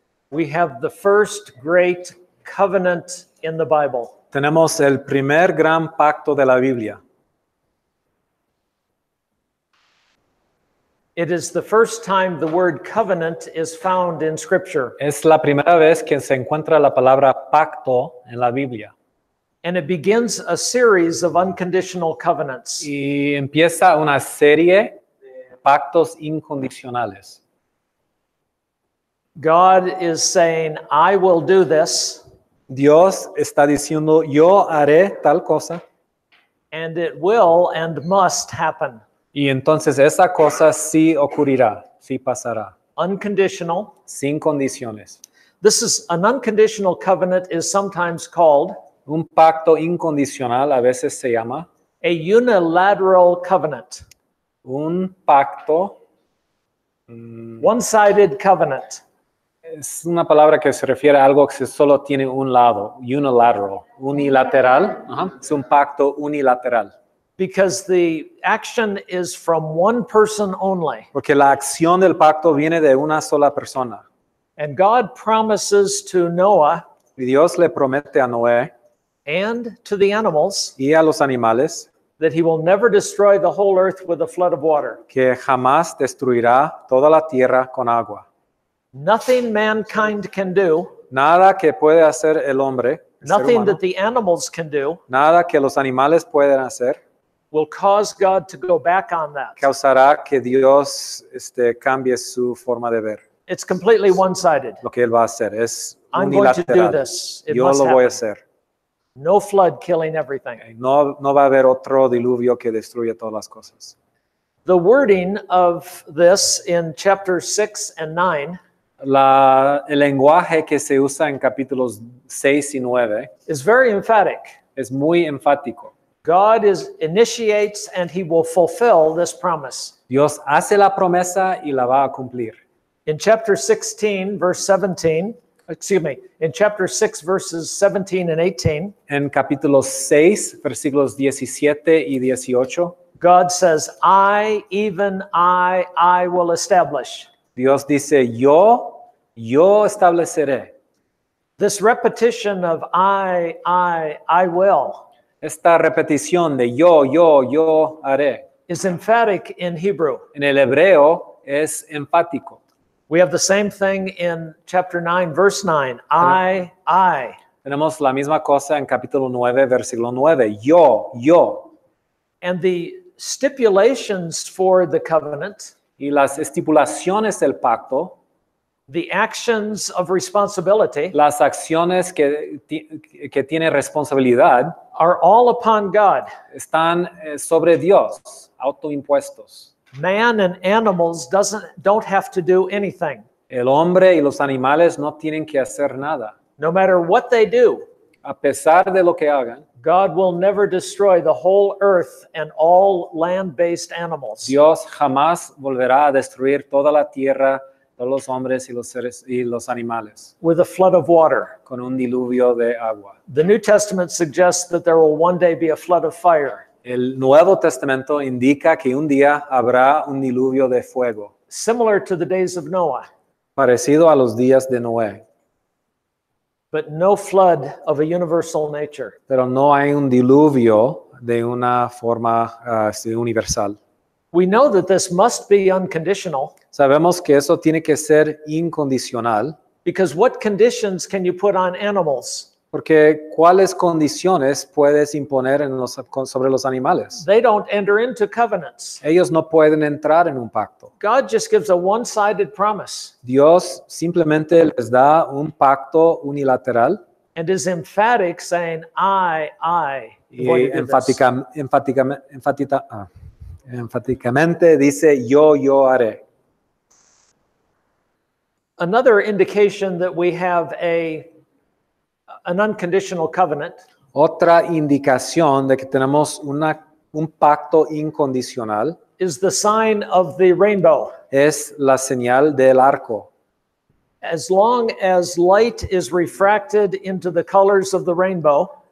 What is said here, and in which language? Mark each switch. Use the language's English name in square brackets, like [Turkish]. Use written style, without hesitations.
[English] we have the first great covenant in the Bible. [Spanish] tenemos el primer gran pacto de la Biblia. [English] It is the first time the word covenant is found in Scripture. [Spanish] Es la primera vez que se encuentra la palabra pacto en la Biblia. [English] And it begins a series of unconditional covenants. [Spanish] Y empieza una serie de pactos incondicionales. [English] God is saying, I will do this, [Spanish] Dios está diciendo, yo haré tal cosa. [English] and it will and must happen. [Spanish] Y entonces esa cosa sí ocurrirá, sí pasará, [English] Unconditional. [Spanish] sin condiciones. [English] This is an unconditional covenant is sometimes called [Spanish] Un pacto incondicional a veces se llama [English] a unilateral covenant. [Spanish] un pacto. [English] One-sided covenant. [Spanish] Es una palabra que se refiere a algo que solo tiene un lado, unilateral. Ajá. Es un pacto unilateral. [English] Because the action is from one person only. [Spanish] Porque la acción del pacto viene de una sola persona. [English] And God promises to Noah [Spanish] Y Dios le promete a Noé [English] and to the animals [Spanish] y a los animales [English] that he will never destroy the whole earth with a flood of water. [Spanish] que jamás destruirá toda la tierra con agua. [English] Nothing mankind can do, [Spanish] Nada que puede hacer el hombre, el ser [English] nothing [Spanish] humano, [English] that the animals can do, [Spanish] nada que los animales pueden hacer, [English] will cause God to go back on that. [Spanish] causará que Dios cambie su forma de ver. [English] It's completely one-sided. [Spanish] Lo que Él va a hacer es [English] I'm going to do [Spanish] unilateral. [English] this. It [Spanish] Yo [English] must [Spanish] lo voy a [English] happen. [Spanish] hacer. [English] No flood killing everything. [Spanish] No va a haber otro diluvio que destruya todas las cosas. [English] The wording of this in chapters 6 and 9 [Spanish] El lenguaje que se usa en capítulos 6 y 9 [English] is very emphatic. [Spanish] es muy enfático. [English] God initiates and he will fulfill this promise. [Spanish] Dios hace la promesa y la va a cumplir. [English] In chapter 16, verse 17, in chapter 6, verses 17 and 18, [Spanish] En capítulo 6, versículos 17 y 18, [English] God says, even I will establish. [Spanish] Dios dice, yo estableceré. [English] This repetition of I will [Spanish] Esta repetición de yo haré. [English] is emphatic in Hebrew. [Spanish] En el hebreo es enfático. [English] We have the same thing in chapter 9, verse 9. I. [Spanish] Tenemos la misma cosa en capítulo 9, versículo 9. Yo. [English] And the stipulations for the covenant, [Spanish] Y las estipulaciones del pacto, [English] the actions of responsibility, [Spanish] las acciones que tiene responsabilidad, [English] are all upon God. [Spanish] están sobre Dios, autoimpuestos. [English] Man and animals don't have to do anything. [Spanish] El hombre y los animales no tienen que hacer nada. [English] No matter what they do, [Spanish] A pesar de lo que hagan, [English] God will never destroy the whole earth and all land-based animals. [Spanish] Dios jamás volverá a destruir toda la tierra, todos los hombres y los seres y los animales [English] With a flood of water. [Spanish] con un diluvio de agua. [English] The New Testament suggests that there will one day be a flood of fire, [Spanish] El Nuevo Testamento indica que un día habrá un diluvio de fuego, [English] similar to the days of Noah, [Spanish] parecido a los días de Noé, [English] but no flood of a universal nature. [Spanish] pero no hay un diluvio de una forma universal. [English] We know that this must be unconditional, [Spanish] Sabemos que eso tiene que ser incondicional, [English] because what conditions can you put on animals? [Spanish] porque ¿cuáles condiciones puedes imponer sobre los animales? [English] They don't enter into covenants. [Spanish] Ellos no pueden entrar en un pacto. [English] God just gives a one-sided promise [Spanish] Dios simplemente les da un pacto unilateral [English] and is emphatic, saying, I am [Spanish] y [English] going to do this. [Spanish] enfáticamente dice yo haré. [English] Another indication that we have an unconditional covenant [Spanish] Otra indicación de que tenemos un pacto incondicional [English] is the sign of the rainbow. [Spanish] es la señal del arco. [English] As long as light is refracted into the colors of the rainbow,